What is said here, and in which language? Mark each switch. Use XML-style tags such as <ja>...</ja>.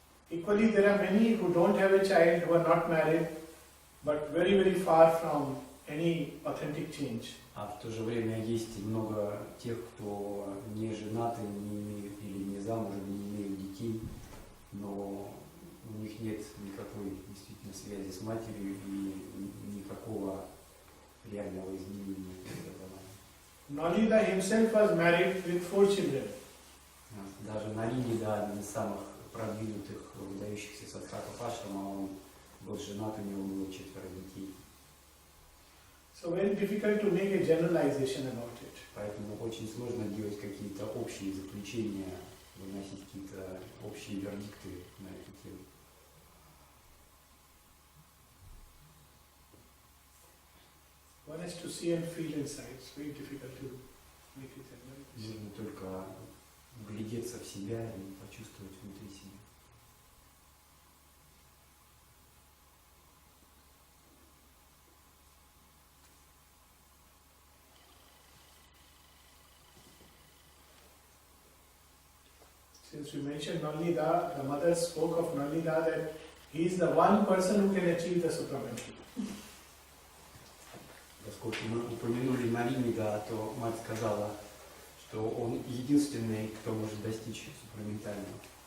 <en>Equally, there are many who don't have a child, who are not married, but very, very far from any authentic change.</en> <ru>А в то же время есть много тех, кто не женаты, или не замужем, не имеют детей, но у них нет никакой действительно связи с матерью и никакого реального изменения.</ru> <en>Nalida himself was married with 4 children.</en> <ru>Даже Налида, один из самых продвинутых, выдающихся садхаков Ашрама, он был женат, у него было 4 детей.</ru> <en>So very difficult to make a generalization about it.</en> <ru>Поэтому очень сложно делать какие-то общие заключения, выносить какие-то общие вердикты на эту тему.</ru> <en>One has to see and feel inside. It's very difficult to make a generalization.</en> <ru>Нужно только вглядеться в себя и почувствовать внутри себя.</ru> <en>Since we mentioned Nalida, the mother spoke of Nalida that he is the one person who can achieve the supramental.</en> <ru>Поскольку мы упомянули Налида, то мать сказала, что он единственный, кто может достичь супраментального.</ru>